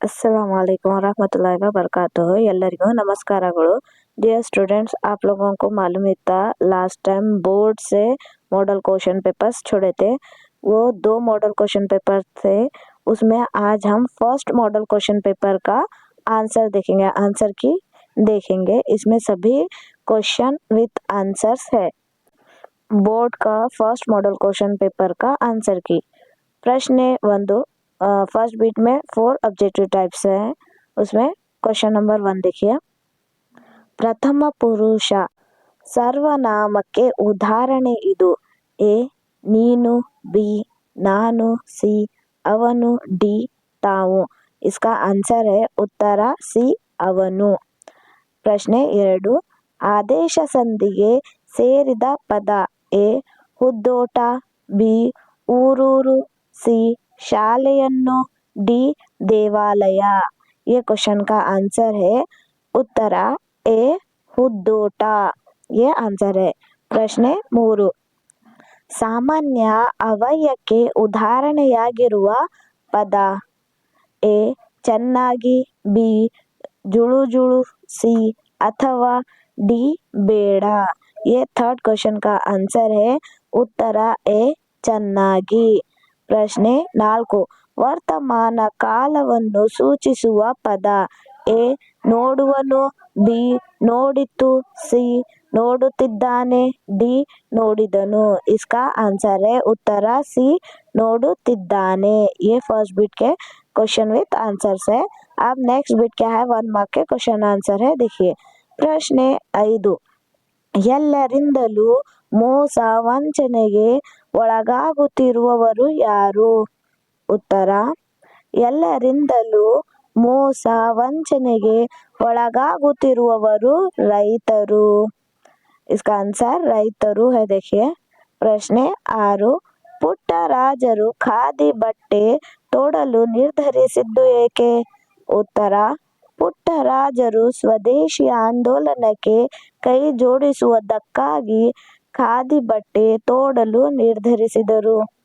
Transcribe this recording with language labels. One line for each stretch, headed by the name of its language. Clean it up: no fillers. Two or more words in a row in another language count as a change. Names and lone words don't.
Arabic: السلام عليكم ورحمة الله وبركاته
Kannada: ಎಲ್ಲರಿಗೂ ನಮಸ್ಕಾರಗಳು।
English: dear students,
Hindi: आप लोगों को मालूम ही था
English: last time
Hindi: बोर्ड से
English: model question papers
Hindi: छोड़े थे। वो 2
English: model question paper
Hindi: थे। उसमें आज हम
English: first model question paper
Hindi: का आंसर देखेंगे। इसमें सभी
English: question with answers
Hindi: है। बोर्ड का
English: first model question paper
Hindi: का आंसर की प्रश्न 1
English: first beat
Hindi: में 4
English: objective types
Hindi: हैं। उसमें
English: question number
Hindi: 1 देखिए।
Kannada: ಪ್ರಥಮ ಪುರುಷ ಸರ್ವನಾಮಕ್ಕೆ ಉದಾಹರಣೆ ಇದು. ಎ ನೀನು, ಬಿ ನಾನು, ಸಿ ಅವನು, ಡಿ ತಾವು.
Hindi: इसका आंसर है उत्तर सी ಅವನು।
Kannada: ಪ್ರಶ್ನೆ 2 ಆದೇಶ ಸಂಧಿಗೆ ಸೇರಿದ ಪದ. ಎ ಹುದ್ದೋಟ, ಬಿ ಊರೂರು, ಸಿ ಶಾಲೆಯನ್ನು, ಡಿ ದೇವಾಲಯ।
Hindi: ये क्वेश्चन का आंसर है उत्तर ए ಹುದ್ದೋಟ। ये आंसर है।
Kannada: ಪ್ರಶ್ನೆ 3 ಸಾಮಾನ್ಯ ಅವ್ಯಯಕ್ಕೆ ಉದಾಹರಣೆಯಾಗಿರುವ ಪದ. ಎ ಚೆನ್ನಾಗಿ, ಬಿ ಜುಳು ಜುಳು, ಸಿ ಅಥವಾ ಡಿ ಬೇಡ।
Hindi: ये
English: third question
Hindi: का आंसर है उत्तर ए ಚೆನ್ನಾಗಿ।
Kannada: ಪ್ರಶ್ನೆ 4 ವರ್ತಮಾನ ಕಾಲವನ್ನು ಸೂಚಿಸುವ ಪದ. ಎ ನೋಡುವನು, ಬಿ ನೋಡಿತು, ಸಿ ನೋಡುತ್ತಿದ್ದಾನೆ, ಡಿ ನೋಡಿದನು।
Hindi: इसका आंसर है उत्तर सी ನೋಡುತ್ತಿದ್ದಾನೆ। ये
English: first beat
Hindi: के
English: question with answers
Hindi: है। अब
English: next beat
Hindi: क्या है, 1 मार्क के
English: question answer
Hindi: है।
Kannada: देखिए ಪ್ರಶ್ನೆ 5 ಎಲ್ಲರಿಂದಲೂ ಮೋಸ ವಂಚನೆಗೆ ಒಳಗಾಗುತ್ತಿರುವವರು ಯಾರು? ಉತ್ತರ ಎಲ್ಲರಿಂದಲೂ ಮೋಸ ವಂಚನೆಗೆ ಒಳಗಾಗುತ್ತಿರುವವರು ರೈತರು।
Hindi: इसका आंसर ರೈತರು है। देखिए
Kannada: ಪ್ರಶ್ನೆ 6 ಪುಟ್ಟರಾಜರು ಖಾದಿ ಬಟ್ಟೆ ತೊಡಲು ನಿರ್ಧರಿಸಿದ್ದು ಏಕೆ? ಉತ್ತರ ಪುಟ್ಟರಾಜರು ಸ್ವದೇಶಿ ಆಂದೋಲನಕ್ಕೆ ಕೈ ಜೋಡಿಸುವುದಕ್ಕಾಗಿ ಖಾದಿ ಬಟ್ಟೆ ತೊಡಲು ನಿರ್ಧರಿಸಿದರು।